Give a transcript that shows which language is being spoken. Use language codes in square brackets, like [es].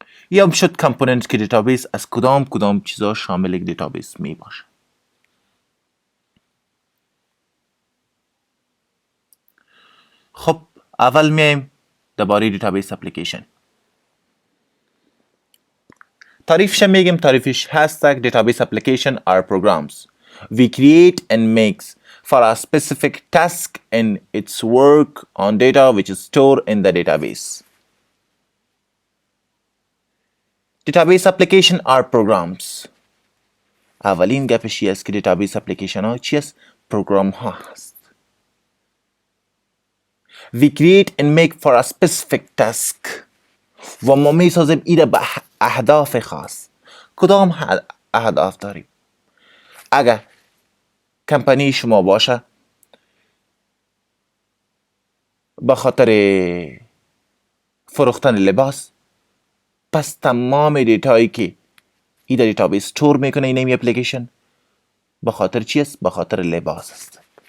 [fa] یا شد کامپوننت که دیتابیس از کدام چیزا شامل یک دیتابیس می باشه. خب اول میایم درباره دیتابیس اپلیکیشن. تعریفش میگیم. تعریفش هست [en] database application are programs we create and makes for a specific task and its work on data which is stored in the database. Database application are programs. [fa] اولین گپش چی است که دیتابیس اپلیکیشن ها چی است؟ پروگرام ها هست. [en] We create and make for a specific task. [fa] و ما می سازیم ایره به اهداف خاص. کدام اهداف داریم؟ اگر کمپانی شما باشه به خاطر فروختن لباس، پس تمام دیتایی که این در دیتابیس استور میکنه این اپلیکیشن به خاطر چی است؟ به خاطر لباس است.